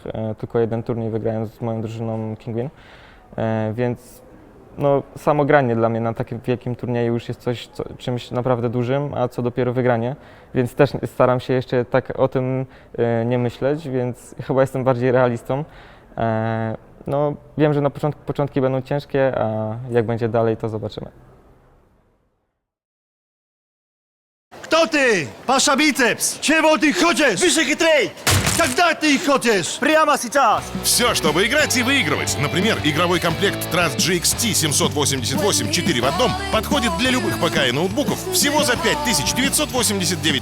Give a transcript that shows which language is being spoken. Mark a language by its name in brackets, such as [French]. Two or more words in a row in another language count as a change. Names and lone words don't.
[Polish] Tylko jeden turniej wygrałem z moją drużyną Kingwin, więc no, samo granie dla mnie na takim wielkim turnieju już jest czymś naprawdę dużym, a co dopiero wygranie, więc też staram się jeszcze tak o tym nie myśleć, więc chyba jestem bardziej realistą. No, wiem, że na początki będą ciężkie, a jak będzie dalej, to zobaczymy. [Russian] Кто ты? Паша Бицепс! Чего ты хочешь? Пиши хитрей! Когда ты хочешь? Прямо сейчас! Все, чтобы играть и выигрывать. Например, игровой комплект Trust GXT 788 4 в одном подходит для любых ПК и ноутбуков всего за 5989 рублей. Медиамаркт.